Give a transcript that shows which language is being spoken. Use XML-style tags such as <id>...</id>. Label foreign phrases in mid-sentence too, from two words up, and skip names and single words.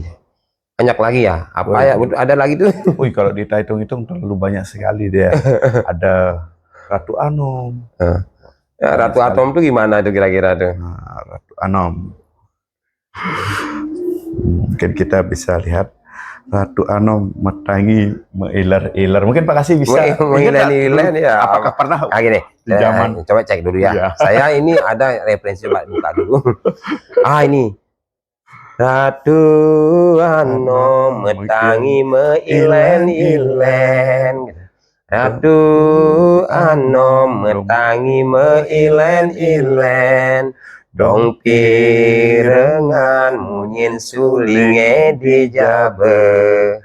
<id>Banyak lagi ya, apa ya, ada lagi tuh. Wih, kalau dihitung-hitung terlalu banyak sekali dia. Ada Ratu Anom. Ya, Ratu Anom tuh gimana tuh kira-kira tuh? Nah, Ratu Anom. Mungkin kita bisa lihat Ratu Anom</id> <ban>metangi meiler-iler.</ban> <id>Mungkin Pak Kasih bisa meiler-iler ya. Apakah pernah gini, di zaman coba cek dulu ya. Saya ini ada referensi Pak, buka dulu.</id> <ban>Ini Ratu Anom metangi meilen-ilen. Ratu Anom metangi meilen-ilen. Dong pirengan munyin sulinge di jabe.</ban>